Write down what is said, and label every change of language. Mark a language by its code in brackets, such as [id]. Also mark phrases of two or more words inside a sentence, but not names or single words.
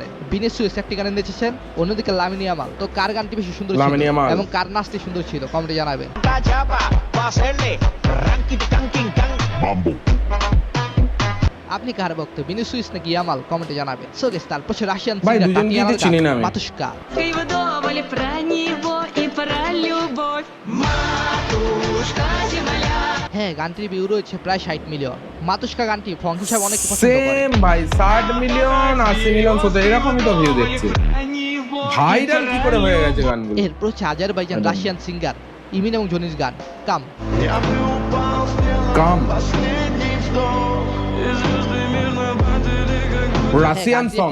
[bn] ভিনিসিয়াস একটি গান এনেছেন, অন্যদিকে লামিন ইয়ামাল। তো কার গানটি বেশি সুন্দর ছিল লামিন ইয়ামাল। এবং কার নাচটি সুন্দর ছিল কমেন্টে জানাবেন। আপনি কার ভক্ত, ভিনিসিয়াস নাকি ইয়ামাল কমেন্টে জানাবেন। [en] so guys, [bn] তারপর রাশিয়ান ভাই সিঙ্গার দুজনকেই তো চিনি না আমি। মাতুশকা। [ru] Вы думали про него и про любовь. Матушка земля. [bn] হ্যাঁ, গানটির ভিউ রয়েছে প্রায় 60 মিলিয়ন। মাতুশকা গানটি ফং হিসাবে অনেক পছন্দ করে। সেম ভাই, 60 মিলিয়ন, 80 মিলিয়ন, 70, এরকমই তো ভিউ দেখছি। ভাইরাল কি করে হয়ে গেছে গানগুলো। এরপর হচ্ছে আজারবাইজান রাশিয়ান সিঙ্গার ইমিন এবং জনির গান কাম। [en] Kam Russian song,